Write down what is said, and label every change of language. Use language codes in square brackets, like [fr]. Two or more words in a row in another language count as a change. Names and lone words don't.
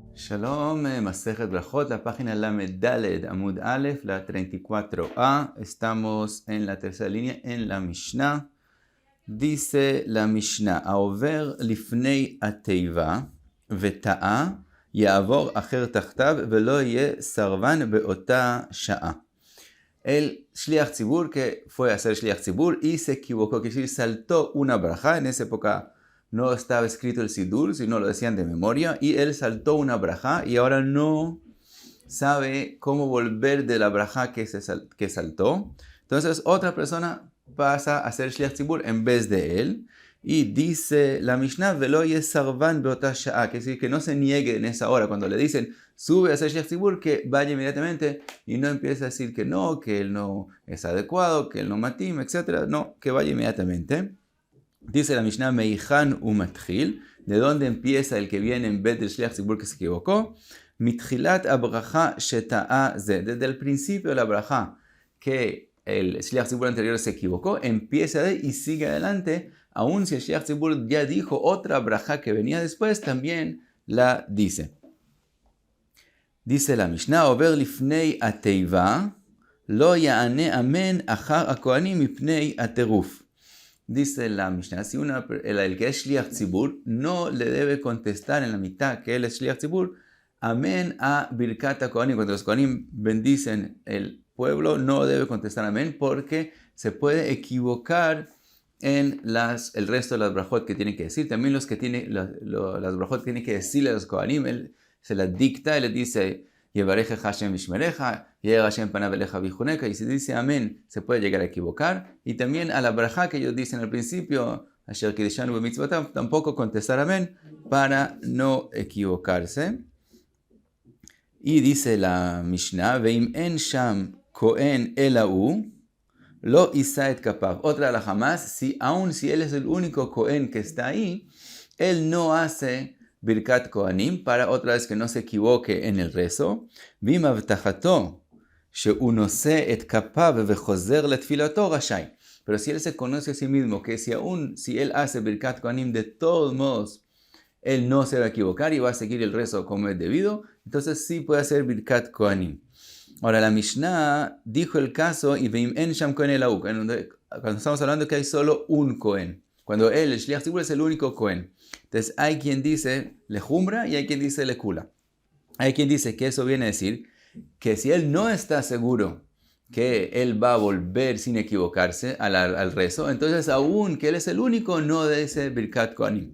[es] Shalom, Masejet Brajot, la página [he] למד דלת, עמוד אלף, [es] la 34a. Estamos en la tercera línea, en la Mishnah. Dice la Mishnah, [he] העובר לפני התיבה וטעה יעבור אחר תחתיו ולא יהא סרבן באותה שעה. [es] El [he] שליח ציבור, [es] que fue a hacer [he] שליח ציבור [es] y se equivocó, que decir, saltó una braja. En esa época no estaba escrito el Sidur, sino lo decían de memoria, y él saltó una braja y ahora no sabe cómo volver de la braja que saltó. Entonces otra persona pasa a hacer [he] שליח ציבור [es] en vez de él, y dice la Mishnah, [he] ולא יסרב באותה שעה, [es] que decir, que no se niegue en esa hora. Cuando le dicen, sube a hacer [he] שליח ציבור, [es] que vaya inmediatamente y no empiece a decir que no, que él no es adecuado, que él no matim, etc. No, que vaya inmediatamente. Dice la Mishnah, [he] מהיכן מתחיל, [es] ¿de dónde empieza el que viene en vez del [he] שליח ציבור [es] que se equivocó? [he] מתחלת הברכה שטעה זה, [es] desde el principio de la braja que el [he] שליח ציבור [es] anterior se equivocó, empieza de y sigue adelante, aun si el [he] שליח ציבור [es] ya dijo otra braja que venía después, también la dice. Dice la Mishnah, [he] עובר לפני התיבה לא יענה אמן אחר הכהנים מפני הטירוף. [es] Dice la Mishnah, si el que es [he] שליח ציבור [es] no le debe contestar en la mitad que él es [he] שליח ציבור, [es] amén a [he] ברכת הכהנים. [es] Cuando los Kohanim bendicen el pueblo, no debe contestar amén porque se puede equivocar en el resto de las brajot que tiene que decir. También las brajot que tiene que decirle a los Kohanim, él se las dicta, él les dice, [he] יברכך השם וישמרך יאר השם פניו אליך ויחנך, [es] y si dice amén, se puede llegar a equivocar. Y también a la braja que ellos dicen al principio, [he] אשר קדשנו במצותיו, [es] tampoco contestar amén para no equivocarse. [he] Y dice la Mishnah, ואם אין שם כהן אלא הוא, לא ישא את כפיו. [es] Otra de las jamás, aun si él es el único kohen que está ahí, él no hace [he] ברכת כהנים, [es] para otra vez que no se equivoque en el rezo. [he] ואם הבטחתו שהוא נושא את כפיו וחוזר לתפלתו רשאי. [es] Pero si él se conoce a sí mismo, que si él hace [he] ברכת כהנים, [es] de todos modos, él no se va a equivocar y va a seguir el rezo como es debido, entonces sí puede hacer [he] ברכת כהנים. [es] Ahora la Mishnah dijo el caso, y [he] ואם אין שם כהן אלא הוא, [es] cuando estamos hablando que hay solo un kohen. Cuando él, el [he] שליח ציבור, [es] es el único kohen. Entonces hay quien dice lejumbra y hay quien dice lekula. Hay quien dice que eso viene a decir que si él no está seguro que él va a volver sin equivocarse al rezo, entonces aún que él es el único, no dice Birkat Kohanim.